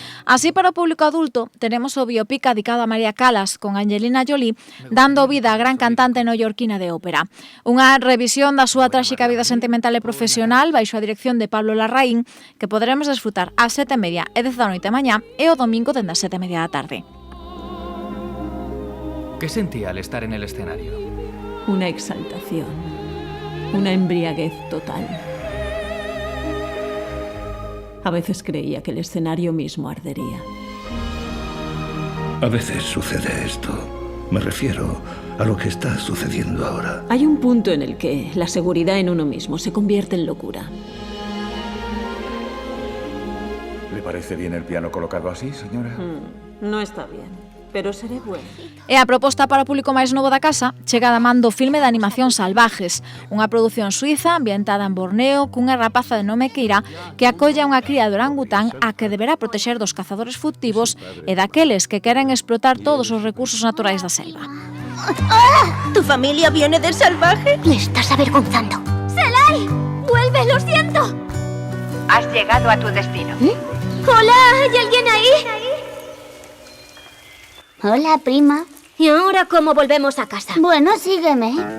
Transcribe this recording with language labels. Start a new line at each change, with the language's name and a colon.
Galician: Así, para o público adulto, tenemos o biopic dedicado a María Callas con Angelina Jolie dando vida á gran cantante neoyorquina de ópera. Unha revisión da súa tráxica vida sentimental e profesional baixo a dirección de Pablo Larraín que poderemos desfrutar ás 7:30 e 10 da noite mañá e o domingo dende as 7:30 da tarde.
Spanish: ¿Qué sentía al estar en el escenario? Una exaltación, una embriaguez total. A veces creía que el escenario mismo ardería. A veces sucede esto. Me refiero a lo que está sucediendo ahora. Hay un punto en el que la seguridad en uno mismo se convierte en locura. ¿Le parece bien el piano colocado así, señora? No está bien. Pero seré buena.
Galician: E a proposta para o público máis novo da casa chega da man do filme de animación Salvajes, unha produción suiza ambientada en Borneo cunha rapaza de nome Keira que acolle a unha cría de orangután a que deberá protexer dos cazadores furtivos e daqueles que queren explotar todos os recursos naturais da selva.
Spanish: ¿Tu familia viene de salvaje? Me estás avergonzando. ¡Selay! ¡Vuelve, lo siento! Has llegado a tu destino. ¡Hola! ¿Hay alguien ahí? Hola, prima. ¿Y ahora cómo volvemos a casa? Bueno, sígueme.